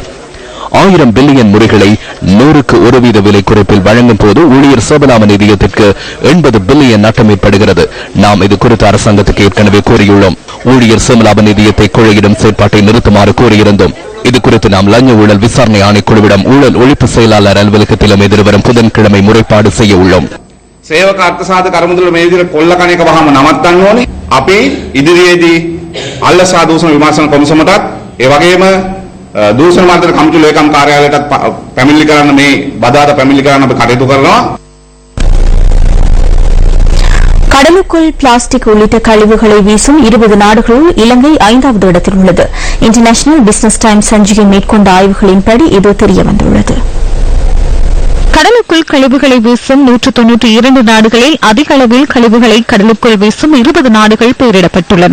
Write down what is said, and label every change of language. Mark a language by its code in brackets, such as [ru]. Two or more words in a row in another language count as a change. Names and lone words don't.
[ta] 1000 பில்லியன் முறைகளை 100க்கு 1% விலை குறைப்பில் வழங்கும் போது ஊழியர் சோபலாம நிதியத்திற்கு 80 பில்லியன் நட்டம் ஏற்படுகிறது. நாம் இது குறித்து அரசாங்கத்துக்கு ஏற்கனவே கூறியுள்ளோம். ஊழியர் சோபலாம நிதியத்தை கொள்ளையிடும் செயற்பாட்டை நிறுத்துமாறு கூறியிருந்தோம். இது குறித்து நாம் லஞ்ச ஊழல் விசாரணை ஆணைக்குழுவிடம் ஊழல் ஒழிப்பு செயலாளர் அலுவலகத்திலும் எதிர்வரும் புதன்கிழமை முறைப்பாடு செய்ய உள்ளோம். [si] සේවක අර්ථසාධක කරමුදල මේ විදිහට කොල්ල කණ එක වහම නවත්තන්න ඕනේ. අපි ඉදිරියේදී අල්ලසා දූෂණ විමර්ශන කොමිසමටත් ඒ වගේම දූෂණ මාර්ගන කමිටු ලේකම් කාර්යාලයටත් පැමිණිලි කරන්න මේ බදාදා පැමිණිලි කරන්න අපි කටයුතු කරනවා. [ta] கடலுக்குள் பிளாஸ்டிக் உள்ளிட்ட கழிவுகளை வீசும் 20 நாடுகளில் இலங்கை 5வது இடத்தில் உள்ளது. இன்டர்நேஷனல் பிசினஸ் டைம்ஸ் சஞ்சிகை மேற்கொண்ட ஆய்வுகளின்படி இது தெரியவந்துள்ளது. கடலுக்குள் கழிவுகளை வீசும் 192 நாடுகளில் அதிக அளவில் கழிவுகளை கடலுக்குள் வீசும் 20 நாடுகள் பெயரிடப்பட்டுள்ளன.